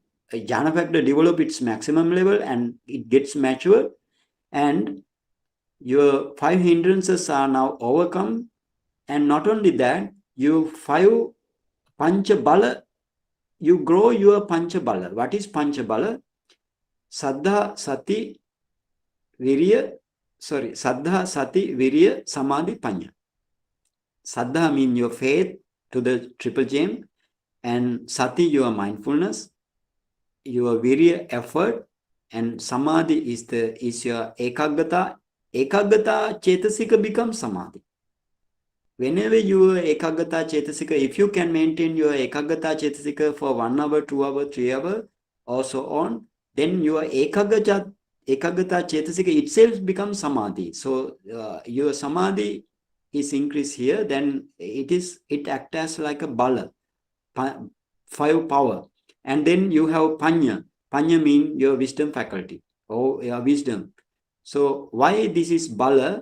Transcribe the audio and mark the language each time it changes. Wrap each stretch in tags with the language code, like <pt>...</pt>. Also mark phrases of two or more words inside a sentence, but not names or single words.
<en>Jhana factor develop its maximum level and it gets mature, and your 5 hindrances are now overcome. And not only that, you 5</en> <pi>pancha bala,</pi> <en>you grow your</en> <pi>pancha bala.</pi> <en>What is</en> <pi>pancha bala? Saddha, sati, virya, samadhi, panya.</pi> <en>Saddha means your faith to the triple gem, and sati your mindfulness, your virya effort, and samadhi is your ekaggata.</en> <pi>Ekaggata chetasika</pi> <en>becomes samadhi. Whenever your</en> <pi>ekaggata chetasika,</pi> <en>if you can maintain your</en> <pi>ekaggata chetasika</pi> <en>for 1 hour, 2 hour, 3 hour, or so on, then your</en> <pi>ekaggata chetasika</pi> <en>itself becomes samadhi. So your samadhi is increased here, then it acts as like a bala, 5 power. And then you have panya. Panya means your wisdom faculty or your wisdom. So why this is bala?</en>